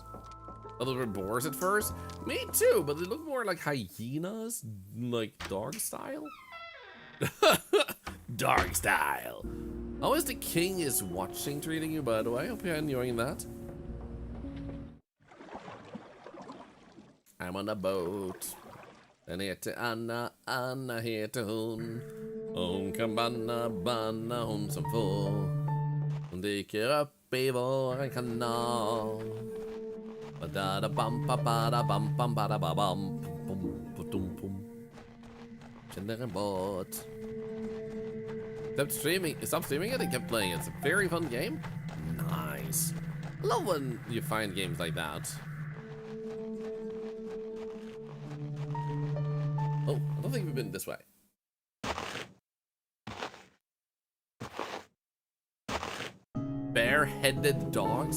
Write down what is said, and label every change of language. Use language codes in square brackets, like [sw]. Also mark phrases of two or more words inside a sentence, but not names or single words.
[en] A little bit boars at first. Me too, but they look more like hyenas, like dog style. Dog style. How is the king is watching treating you, by the way? Hope you're enjoying that. I'm on a boat. [sv] Den heter Anna, Anna heter hon. Hon kan banna hon som får. Hon dyker upp i våran kanal. Badada bam bada bam bam bada bam bum bum bum. Känner en båt. [en] Stop streaming it and kept playing it. It's a very fun game. Nice. I love when you find games like that. Oh, I don't think we've been this way. Bare-headed dogs?